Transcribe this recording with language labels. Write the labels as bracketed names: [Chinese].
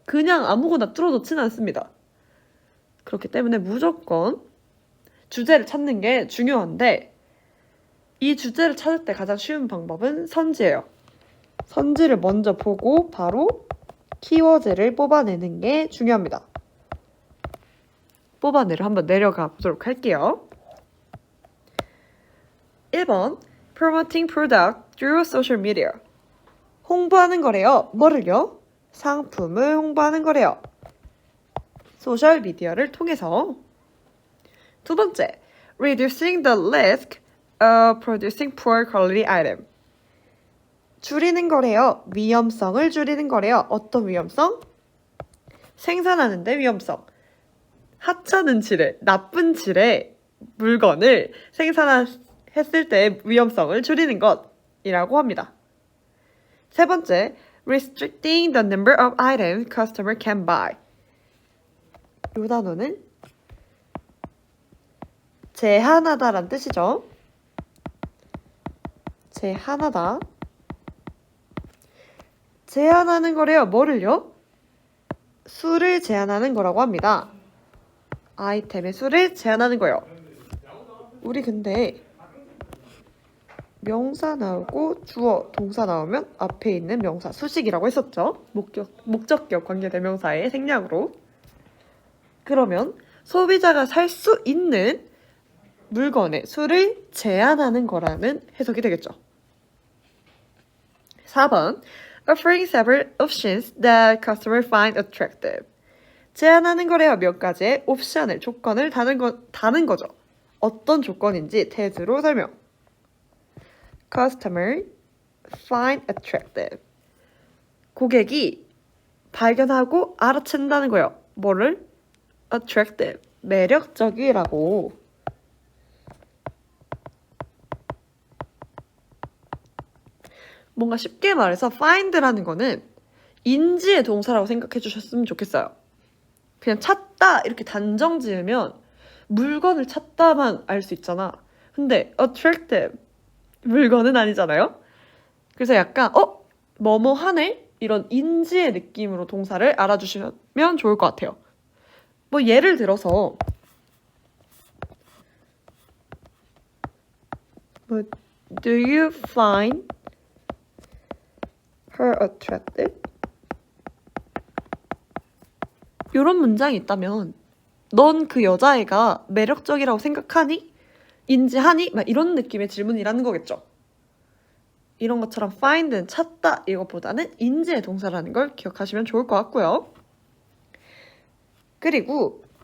[Korean] 그냥 아무거나 뚫어놓지는 않습니다. 그렇기 때문에 무조건 주제를 찾는 게 중요한데 이 주제를 찾을 때 가장 쉬운 방법은 선지예요. 선지를 먼저 보고 바로 키워드를 뽑아내는 게 중요합니다. 뽑아내려 한번 내려가 보도록 할게요. [English] 1번 Promoting product through social media. [Korean] 홍보하는 거래요. 뭐를요? 상품을 홍보하는 거래요. 소셜미디어를 통해서. [English] 2번째, reducing the risk of producing poor quality item. [Korean] 줄이는 거래요. 위험성을 줄이는 거래요. 어떤 위험성? 생산하는데 위험성. 하찮은 질의, 나쁜 질의 물건을 생산했을 때 위험성을 줄이는 것이라고 합니다. [English] 3번째, restricting the number of items customer can buy. [Korean] 이 단어는 제한하다란 뜻이죠. 제한하다. 제한하는 거래요. 뭐를요? 수를 제한하는 거라고 합니다. 아이템의 수를 제한하는 거예요. 우리 근데 명사 나오고 주어, 동사 나오면 앞에 있는 명사, 수식이라고 했었죠. 목적격 관계대명사의 생략으로. 그러면 소비자가 살 수 있는 물건의 수를 제한하는 거라는 해석이 되겠죠. [English] 4번 Offering several options that customer find attractive. [Korean] 제한하는 거래요. 몇 가지의 옵션을, 조건을 다는 거죠. 어떤 조건인지 대수로 설명. [English] Customer find attractive. [Korean] 고객이 발견하고 알아챈다는 거예요. 뭐를? attractive. 매력적이라고. 뭔가 쉽게 말해서 find라는 거는 인지의 동사라고 생각해 주셨으면 좋겠어요. 그냥 찾다 이렇게 단정 지으면 물건을 찾다만 알 수 있잖아. 근데 attractive 물건은 아니잖아요. 그래서 약간 뭐뭐 하네? 이런 인지의 느낌으로 동사를 알아주시면 좋을 것 같아요. 뭐 예를 들어서 뭐 [English] Do you find her attractive? [Korean] 이런 문장이 있다면 넌 그 여자애가 매력적이라고 생각하니? 인지하니? 막 이런 느낌의 질문이라는 거겠죠. 이런 것처럼 find는 찾다 이것보다는 인지의 동사라는 걸 기억하시면 좋을 것 같고요. 그리고